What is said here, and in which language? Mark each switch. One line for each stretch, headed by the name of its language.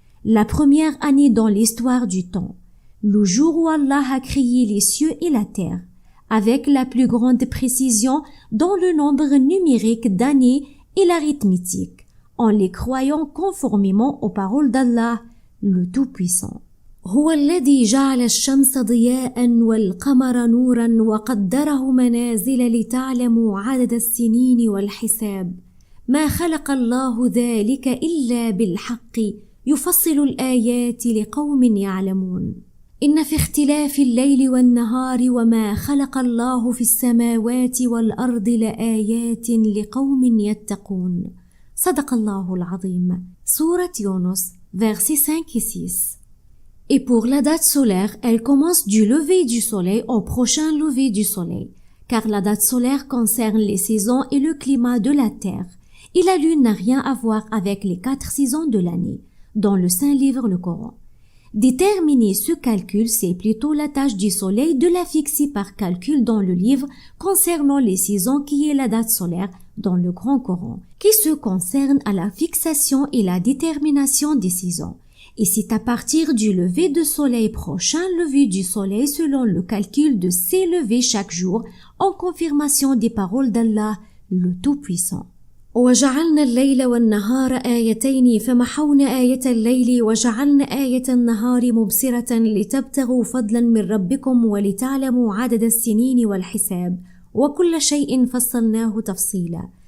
French: La première année dans l'histoire du temps, le jour où Allah a créé les cieux et la terre, avec la plus grande précision dans le nombre numérique d'années et l'arithmétique, en les croyant conformément aux paroles d'Allah, le Tout-Puissant.
Arabic: هو الذي جعل الشمس ضياء والقمر نورا وقدره منازل لتعلموا عدد السنين والحساب ما خلق الله ذلك إلا بالحق يفصل الآيات لقوم يعلمون إن في اختلاف الليل والنهار وما خلق الله في السماوات والأرض لآيات لقوم يتقون صدق الله العظيم.
French: Sourate Yunus, versets 5 et 6. Et pour la date solaire, elle commence du lever du soleil au prochain lever du soleil, car la date solaire concerne les saisons et le climat de la terre, et la lune n'a rien à voir avec les 4 saisons de l'année, dans le Saint Livre, le Coran. Déterminer ce calcul, c'est plutôt la tâche du soleil de la fixer par calcul dans le livre concernant les saisons qui est la date solaire dans le Grand Coran, qui se concerne à la fixation et la détermination des saisons. Et c'est à partir du lever de soleil prochain lever du soleil selon le calcul de ces levées chaque jour en confirmation des paroles d'Allah, le Tout-Puissant.
Arabic: وجعلنا الليل والنهار آيتين فمحونا آية الليل وجعلنا آية النهار مبصرة لتبتغوا فضلا من ربكم ولتعلموا عدد السنين والحساب وكل شيء فصلناه تفصيلا.